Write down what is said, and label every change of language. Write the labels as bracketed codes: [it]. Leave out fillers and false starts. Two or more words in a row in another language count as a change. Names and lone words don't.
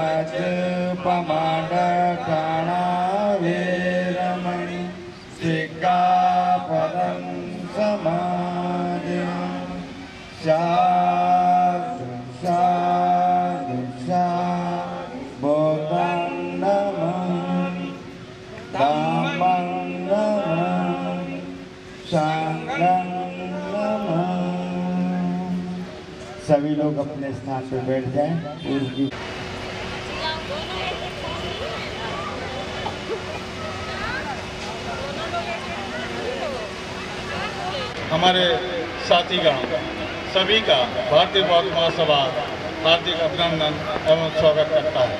[pi] पमाडठाणावेरमणि सिक्खापदं समादियामि साधु साधु साधु बुद्धं नमामि धम्मं नमामि संघं नमामि। [hi] सभी लोग अपने स्थान पर बैठ जाएं। उसकी हमारे साथीगण सभी का भारतीय बौद्ध महासभा हार्दिक अभिनंदन एवं स्वागत करता है।